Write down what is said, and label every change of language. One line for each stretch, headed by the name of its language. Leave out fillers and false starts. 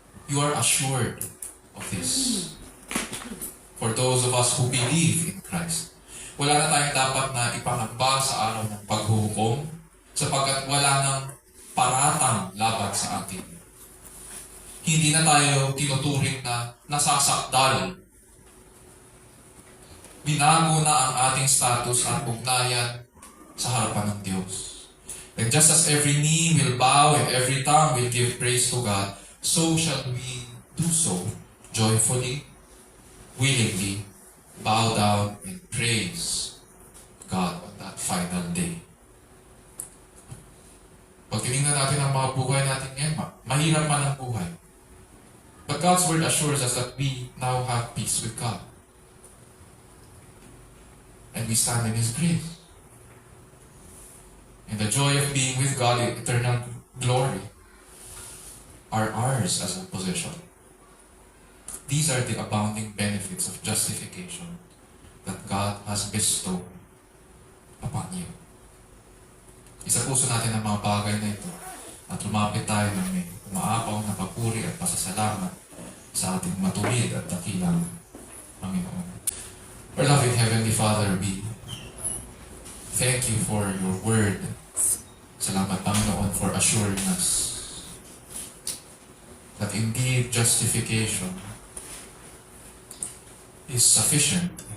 English: You are assured of this. For those of us who believe in Christ,
Filipino: wala na tayong dapat na ipangamba sa araw ng paghuhukom sapagkat wala nang paratang laban sa atin. Hindi na tayo tinuturing na nasasakdal. Binago na ang ating status at ugnayan sa harapan ng Diyos.
English: And just as every knee will bow and every tongue will give praise to God, so shall we do so joyfully, willingly, bow down and praise God on that final day.
Filipino: Pag tinignan natin ang mga buhay natin ngayon, mahirap man ang buhay.
English: But God's Word assures us that we now have peace with God. And we stand in His grace. And the joy of being with God in eternal glory are ours as a possession. These are the abounding benefits of justification that God has bestowed upon you.
Filipino: Isa puso natin ang mga bagay na ito at lumapit tayo ng may umaapaw na papuri at pasasalamat sa ating matuwid at dakilang Panginoon.
English: Our loving Heavenly Father, we thank you for your word.
Filipino: Salamat, Panginoon,
English: for assuring us that indeed justification is sufficient.